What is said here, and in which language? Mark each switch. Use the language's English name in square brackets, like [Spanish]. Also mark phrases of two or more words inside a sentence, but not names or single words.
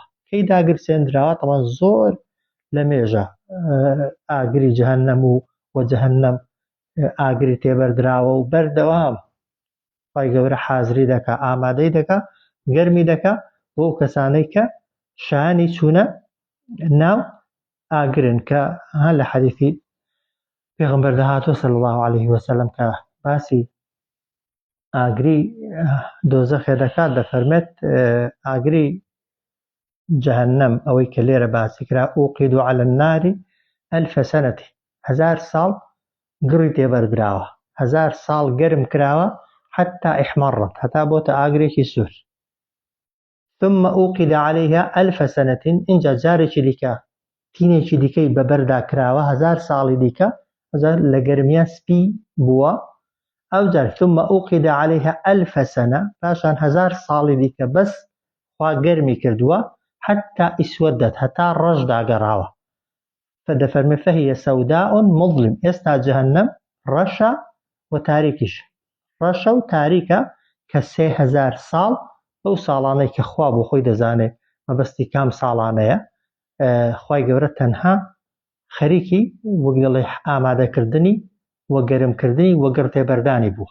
[Central Kurdish] کەی داگرسێنراوە تەمان زۆر لە مێژە ئاگری جەهەنەم و جەهەنەم ئاگری تێبەردراوە و بەردەوام خوای گەورە حازری دەکا ئامادەی دەکا گەرمی دەکا بۆ ئەو کەسانەی کە شانی چوونە ناو ئاگرن کە لە حەدیثی پێغەمبەر دەهاتوە [Arabic] صلی الله عليه وسلم [Central Kurdish] کە باسی ئاگری دۆزەخێ دەکات دەفەرمێت ئاگری جەهەنەم ئەوەی کە لێرە باسی کرا [Arabic] ئوقید على النار 1000 سنة [Central Kurdish] 1000 ساڵ گڕی تێبەرگراوە 1000 ساڵ گەرم کراوە [Arabic] حتى احمرت [Central Kurdish] هەتا بۆتە ئاگرێکی سوور. [Arabic] ثم أوقد عليها 1000 سنة [Central Kurdish] اینجا جارێکی دیکە تینێکی دیکەی بەبەردا کراوە 1000 ساڵی دیکە لە گەرمیا سپی بووە ئەو جار [Arabic] ثم أوقد عليها 1000 سنة [Central Kurdish] پاشان 1000 ساڵی دیکە بەس خوا گەرمی کردووە [Arabic] حتى اسودت [Central Kurdish] هەتا ڕەش داگەڕاوە. فدەفەرمێ [Arabic] فهي سوداء مظلم [Central Kurdish] ئێستا جەهەنەم ڕەشە و تاریکیش ڕەشە و تاریکە کە 3000 ساڵ ئەو ساڵانەی کە خوا بۆ خۆی دەزانێت مەبەستی کام ساڵانەیە خوای گەورە تەنها خەریکی وەک دەڵێ ئامادەکردنی وە گەرمکردنی وە گڕتێبەردانی بووە.